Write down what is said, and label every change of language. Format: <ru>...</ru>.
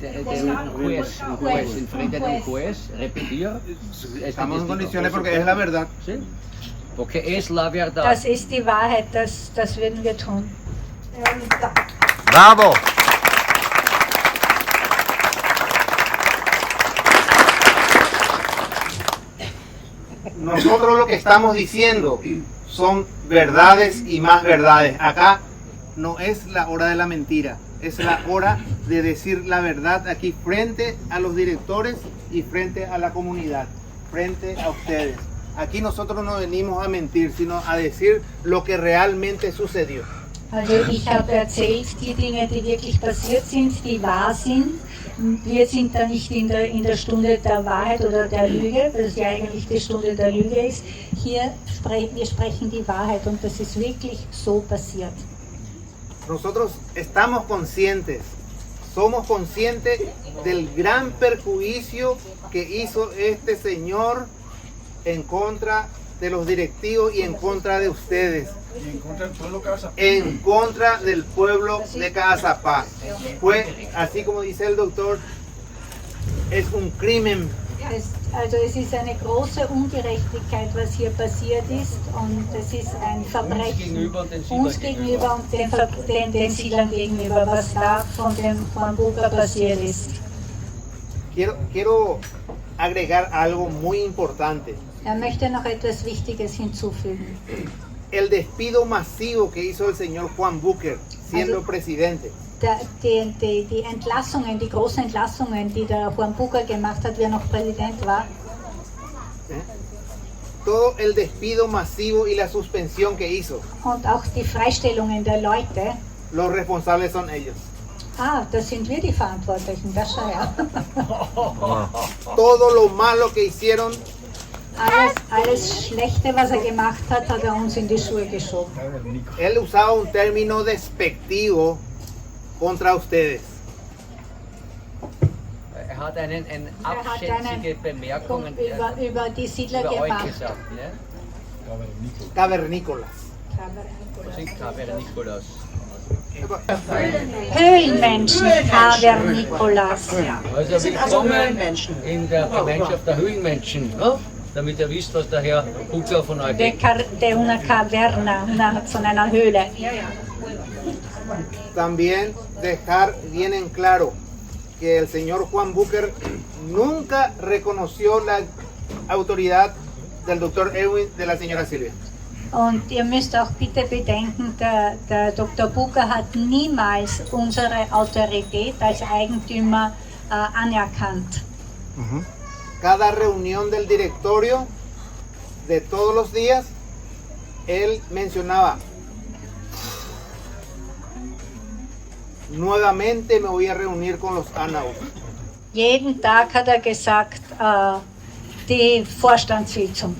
<es>De un juez, en frente de un juez, repetir. Estamos en condiciones porque es la verdad. Sí, porque es la verdad.</es> <de>Das ist die Wahrheit, das würden wir tun.</de> <es>¡Bravo! Nosotros lo que estamos diciendo son verdades y más verdades. Acá no es la hora de la mentira, es la hora de decir la verdad aquí frente a los directores y frente a la comunidad, frente a ustedes. Aquí nosotros no venimos a mentir, sino a decir lo que realmente sucedió.</es> <de>Also ich habe erzählt, die Dinge, die wirklich passiert sind, die wahr sind. Wir sind da nicht in der Stunde der Wahrheit oder der Lüge, weil es ja eigentlich die Stunde der Lüge ist. Wir sprechen die Wahrheit und das ist wirklich so passiert.</de> <es>Nosotros estamos conscientes, somos conscientes del gran perjuicio que hizo este señor en contra de los directivos y en contra de ustedes. En contra del pueblo de Caazapá. Fue, así como dice el doctor, es un crimen.</es> <de>Also es ist eine große Ungerechtigkeit, was hier passiert ist und es ist ein Verbrechen uns gegenüber und den Siedlern gegenüber, was da von Bucer passiert ist.</de> <es>Quiero agregar algo muy importante.</es> <de>Möchte noch etwas Wichtiges hinzufügen.</de> <es>El despido masivo que hizo el señor Juan Bucer siendo presidente.</es> <de>Die Entlassungen, die großen Entlassungen, die der Juan Bucer gemacht hat, wie er noch Präsident war.</de> <es>Todo el despido masivo y la suspensión que hizo.</es> <de>Und auch die Freistellungen der Leute.</de> <es>Los responsables son ellos.</es> <de>Ah, das sind wir die Verantwortlichen, das schau her.</de> <es>Todo lo malo que hicieron.</es> <de>Alles Schlechte, was er gemacht hat, hat er uns in die Schuhe geschoben.</de> <es>Él usaba un término despectivo contra ustedes.</es> <de>Er hat eine abschätzige Bemerkung über die Siedler über gemacht. euch gesagt, ne?</de> <es>Cavernícolas.</es> <de>Was sind Cavernícolas? Höhlenmenschen, Cavernícolas. Also willkommen in der Gemeinschaft der Höhlenmenschen, ne? Damit ihr wisst, was der Herr Bucer von euch denkt.</de> <es>De una caverna,</es> <de>von einer Höhle.</de> <es>También dejar bien en claro que el señor Juan Bucer nunca reconoció la autoridad del doctor Edwin, de la señora Silvia.</es> <de>Und ihr müsst auch bitte bedenken, der Dr. Bucer hat niemals unsere Autorität als Eigentümer anerkannt. Cada reunión del directorio de todos los días, él mencionaba, nuevamente me voy a reunir con los Anaus. Jeden Tag hat er gesagt, die Vorstandssitzung.</de>